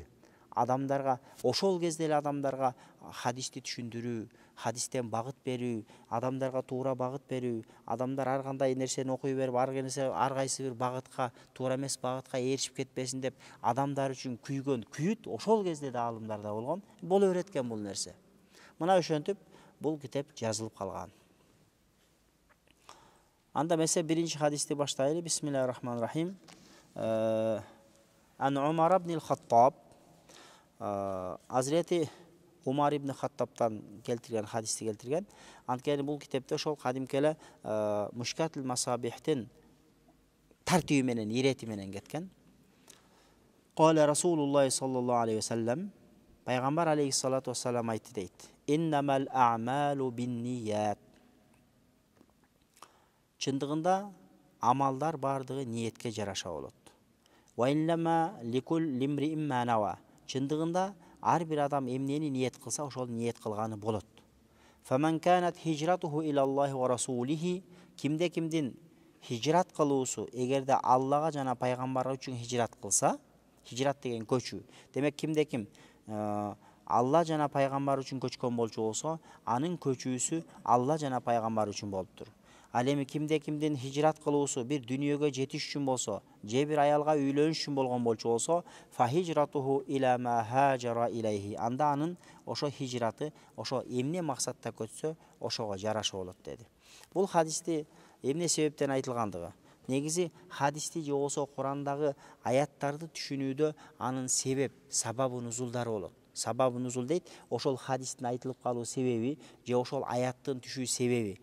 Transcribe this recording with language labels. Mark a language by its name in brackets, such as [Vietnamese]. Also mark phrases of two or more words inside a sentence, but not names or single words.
[Kyrgyz] Адамдарга ошол кезде эле адамдарга хадисти түшүндүрүү, хадистен багыт берүү, адамдарга туура багыт берүү, адамдар ар кандай нерсени окуй берип, ар кайсы бир багытка, туура эмес багытка ээрчип кетпесин деп адамдар үчүн күйгөн күйүт ошол кезде да аалымдарда болгон, боло берет экен бул нерсе. Мына ошентип бул китеп жазылып калган. Анда месе биринчи хадисти баштайлы. [Arabic] بسم الله الرحمن الرحيم. [Kyrgyz] Ан Умар ибн ал-Хаттаб, Азрети Умар ибн Хаттабтан келтирген хадисти келтирген. Анткени бул китепте ошол кадимки эле Мушкатул Масабихтин тартиби менен, ирети менен кеткен. [Arabic] قال رسول الله صلى الله عليه وسلم, [Kyrgyz] пайгамбар [Arabic] عليه الصلاة والسلام [Kyrgyz] айтты дейт. [Arabic] إنما الأعمال بالنية. [Kyrgyz] Чындыгында амалдар бардыгы ниетке жараша болот. [Arabic] وإنما لكل امرئ ما نوى. [Kyrgyz] Чындыгында ар бир адам эмнени ниет кылса, ошол ниет кылганы болот. [Arabic] فمن كانت هجرته إلى الله ورسوله, [Kyrgyz] кимде кимдин хижрат кылуусу эгерде Аллага жана пайгамбары үчүн хижрат кылса, хижрат деген көчүү. Демек кимде ким Алла жана пайгамбар үчүн көчкөн болчу болсо, анын көчүүсү Алла жана пайгамбар үчүн болуптур. Ал эми кимде кимдин хижрат кылуусу бир дүнүйөгө жетиш үчүн болсо, же бир аялга үйлөнүш үчүн болгон болчу болсо, [Arabic] فهجرته إلى ما هاجر إليه. [Kyrgyz] Анда анын ошо хижраты, ошо эмне максатта көчсө, ошого жараша болот деди. Бул хадисти эмне себептен айтылгандыгы? Негизи хадисти же болсо Курандагы аяттарды түшүнүүдө анын себеп, [Arabic] سبب النزول [Kyrgyz] болот. [Arabic] سبب النزول [Kyrgyz] дейт, ошол хадистин айтылып калуу себеби, же ошол аяттын түшүү себеби.